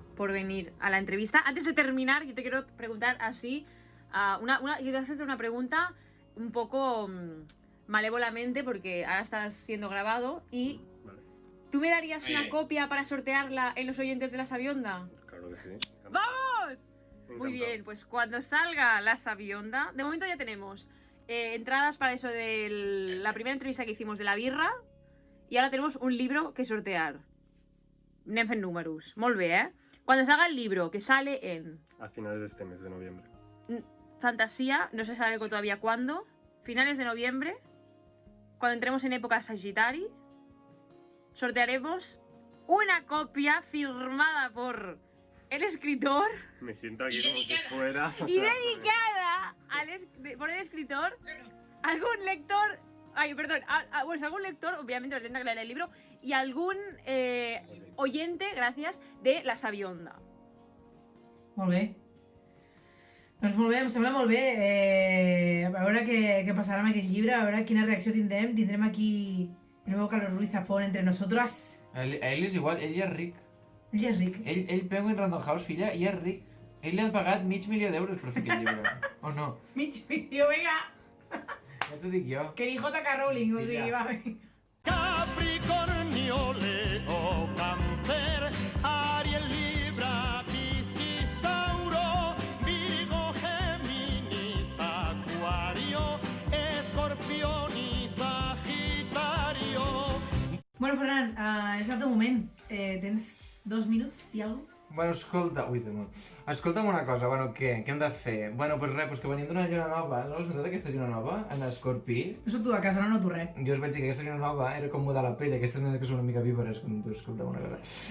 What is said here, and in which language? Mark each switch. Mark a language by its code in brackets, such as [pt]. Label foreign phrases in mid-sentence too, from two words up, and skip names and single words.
[es] por venir a la entrevista. Antes de terminar, yo te quiero preguntar así, quiero hacerte una pregunta un poco malévolamente porque ahora estás siendo grabado y ¿tú me darías una copia para sortearla en los oyentes de La Sabionda? Claro que sí. ¡Vamos! Encantado. Muy bien, pues cuando salga La Sabionda, de momento ya tenemos entradas para eso de la primera entrevista que hicimos de la birra y ahora tenemos un libro que sortear. [ca] Anem fent números. Molt bé, ¿eh? [es] Cuando salga el libro, que sale en A finales de este mes de noviembre. fantasía, no se sabe todavía cuándo, finales de noviembre, cuando entremos en época Sagitari, sortearemos una copia firmada por el escritor Me siento aquí como si fuera... y dedicada por el escritor, algún lector, pues algún lector, obviamente os tendrá que leer el libro, y algún oyente, gracias, de La Sabionda. [ca] Molt bé. Doncs molt bé, em sembla molt bé. A veure què passarà amb aquest llibre, a veure quina reacció tindrem. Tindrem aquí [es] el nuevo Carlos Ruiz Zafón entre nosotras. [ca] Ell és igual, ell ja és ric. Ell ja és ric. Ell Penguin Random House, filla, ja és ric. Ell li han pagat $500,000 per fer aquest llibre. O no? Mig vídeo, vinga! Ja t'ho dic jo. Que ni J.K. Rowling, o sigui, va, vinga. [es] Capricornio, Leo, Cáncer, Ariel, Libra, Piscis, Tauro, Virgo, Géminis, Acuario, Escorpión y Sagitario. [ca] Bueno, Ferran, és el teu moment. Tens 2 minuts i alguna cosa? Bueno, escolta... Ui, escolta'm una cosa, bueno, què? Què hem de fer? Bueno, doncs res, que venim d'una lluna nova. No has notat aquesta lluna nova? En Escorpí? No soc tu a casa, no noto res. Jo us vaig dir que aquesta lluna nova era com mudar la pell, aquestes nenes que són una mica víveres, com tu, escolta'm una cosa.